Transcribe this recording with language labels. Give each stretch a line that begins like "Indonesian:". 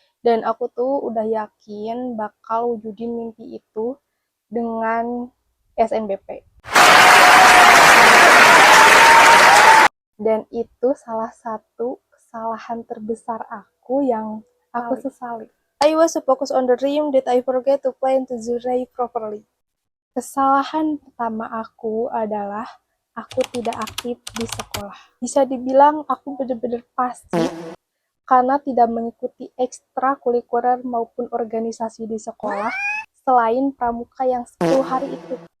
Indonesian: Dan aku tuh udah yakin bakal wujudin mimpi itu dengan SNBP. Dan itu salah satu kesalahan terbesar aku yang aku sesali.
English: I was so focused on the dream that I forget to plan to journey properly.
Indonesian: Kesalahan pertama aku adalah aku tidak aktif di sekolah. Bisa dibilang aku benar-benar pasif karena tidak mengikuti ekstrakurikuler maupun organisasi di sekolah selain pramuka yang 10 hari itu.